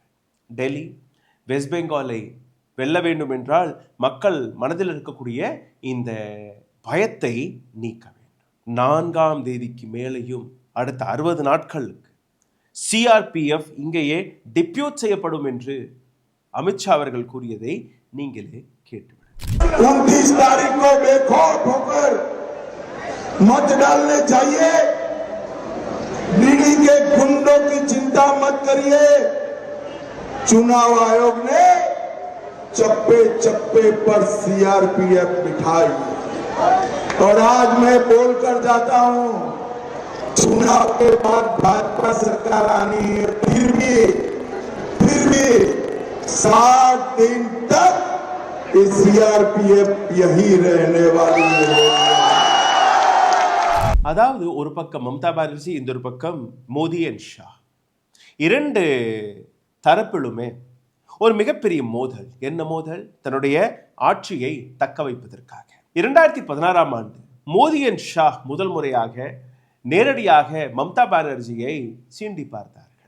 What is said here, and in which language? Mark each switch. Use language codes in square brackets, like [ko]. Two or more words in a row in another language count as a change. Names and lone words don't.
[ta] டெல்லி வெஸ்ட் பெங்காலை வெல்ல வேண்டும் என்றால் மக்கள் மனதில் இருக்கக்கூடிய இந்த பயத்தை நீக்க வேண்டும். 4ஆம் தேதிக்கு மேலேயும் அடுத்த 60 நாட்களுக்கு சிஆர்பிஎஃப் இங்கேயே டிப்யூட் செய்யப்படும் என்று அமித்ஷா அவர்கள் கூறியதை நீங்களே கேட்டுவிடுங்கள். [hi] 29 तारीख को बेखौफ होकर मत डालने चाहिए। दिल्ली के गुंडों की चिंता मत करिए। चुनाव आयोग ने चप्पे चप्पे पर सीआरपीएफ बिठाई और आज मैं बोलकर जाता हूं, चुनाव के बाद भाजपा सरकार आनी है, फिर भी 60 दिन तक सीआरपीएफ यही रहने वाली है. [ta] அதாவது ஒரு பக்கம் மம்தா பானர்ஜி, இந்த ஒரு பக்கம் மோடி அண்ட் ஷா. 2 தரப்பிலுமே ஒரு மிகப்பெரிய மோதல். என்ன மோதல்? தன்னுடைய ஆட்சியை தக்க வைப்பதற்காக. 2016ஆம் ஆண்டு மோடி அண்ட் ஷா முதல் முறையாக நேரடியாக மம்தா பானர்ஜியை சீண்டி பார்த்தார்கள்.